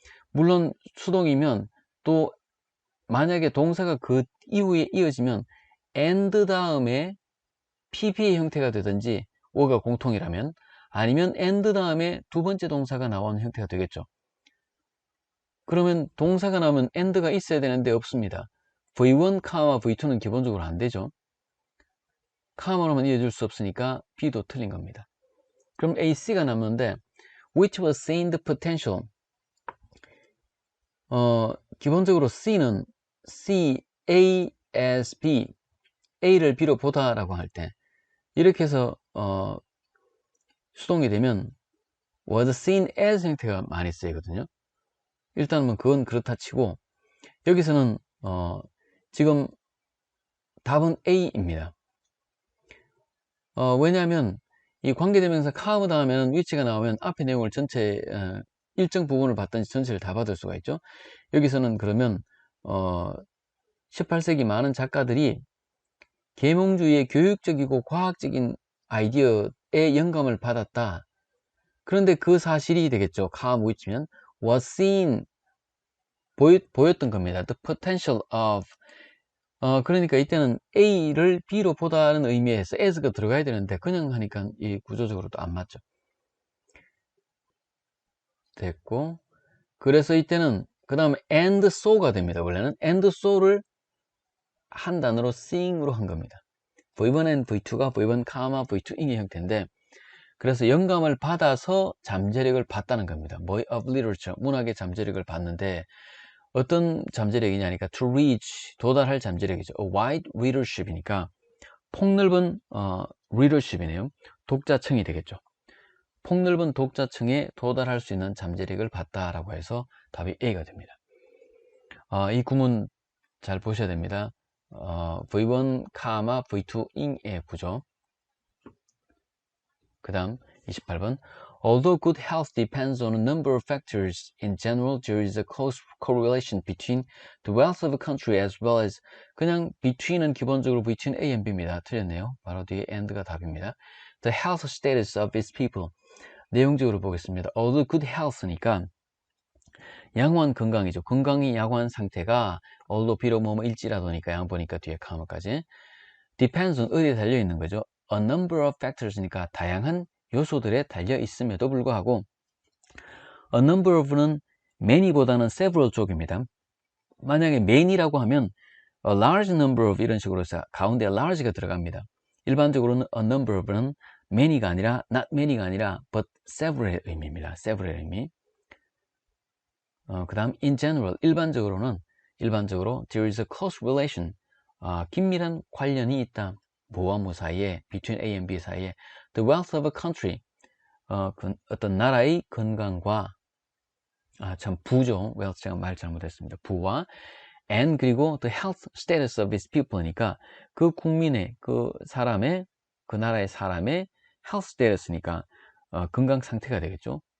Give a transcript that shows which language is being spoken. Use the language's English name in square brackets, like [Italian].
[Korean] 물론 수동이면 또 만약에 동사가 그 이후에 이어지면 and 다음에 PP의 형태가 되든지 or가 공통이라면, 아니면 and 다음에 두 번째 동사가 나오는 형태가 되겠죠. 그러면 동사가 나오면 and가 있어야 되는데 없습니다. V1, V2는 기본적으로 안 되죠. 카마로만 이어줄 수 없으니까 B도 틀린 겁니다. 그럼 A, C가 남는데 [English] which was seen the potential. [Korean] 기본적으로 C는 C, A as B, A를 B로 보다라고 할 때 이렇게 해서 수동이 되면 was seen as 형태가 많이 쓰이거든요. 일단은 뭐 그건 그렇다 치고, 여기서는 지금 답은 A입니다. 왜냐하면 이 관계대명사 come 다음에는 which가 나오면 앞에 내용을 전체 일정 부분을 받든지 전체를 다 받을 수가 있죠. 여기서는 그러면 18세기 많은 작가들이 계몽주의의 교육적이고 과학적인 아이디어에 영감을 받았다. 그런데 그 사실이 되겠죠. come which면 was seen, 보였던 겁니다. [English] The potential of. [Korean] 그러니까 이때는 A를 B로 보다는 의미에서 as가 들어가야 되는데 그냥 하니까 이 구조적으로도 안 맞죠. 됐고, 그래서 이때는 그 다음에 and so가 됩니다. 원래는 and so를 한 단어로 seeing으로 한 겁니다. V1 V2가 V1, V2ing의 형태인데, 그래서 영감을 받아서 잠재력을 봤다는 겁니다. of literature, 문학의 잠재력을 봤는데, 어떤 잠재력이냐니까 to reach, 도달할 잠재력이죠. [English] a wide readership이니까 폭넓은 readership이네요. [Korean] 독자층이 되겠죠. 폭넓은 독자층에 도달할 수 있는 잠재력을 봤다라고 해서 답이 A가 됩니다. 이 구문 잘 보셔야 됩니다. V1, V2, ing의 구조. [English] 그 다음 28번 Although good health depends on a number of factors, in general there is a close correlation between the wealth of a country as well as 그냥 between은 기본적으로 between A and B입니다. [Korean] 틀렸네요. 바로 뒤에 and가 답입니다. [English] The health status of its people. [Korean] 내용적으로 보겠습니다. Although good health니까 양호한 건강이죠. 건강이 양호한 상태가 although 비록 일지라도니까 양보니까 뒤에 comma까지 [English] depends on [Korean] 어디에 달려있는 거죠. [English] A number of factors니까 [Korean] 다양한 요소들에 달려 있음에도 불구하고 [English] a number of는 many보다는 several 쪽입니다. [Korean] 만약에 many라고 하면 a large number of 이런 식으로 해서 가운데 large가 들어갑니다. 일반적으로는 a number of는 many가 아니라 not many가 아니라 but several의 의미입니다. several의 의미. [English] 그 다음 in general 일반적으로 there is a close relation [Korean] 긴밀한 관련이 있다. 뭐와 뭐 사이에 [English] between A and B [Korean] 사이에 the wealth of a country 어떤 나라의 건강과 참 부죠. wealth 제가 말 잘못했습니다. 부와 and 그리고 the health status of its people니까 그 국민의 그 사람의 그 나라의 사람의 health status니까 건강 상태가 되겠죠.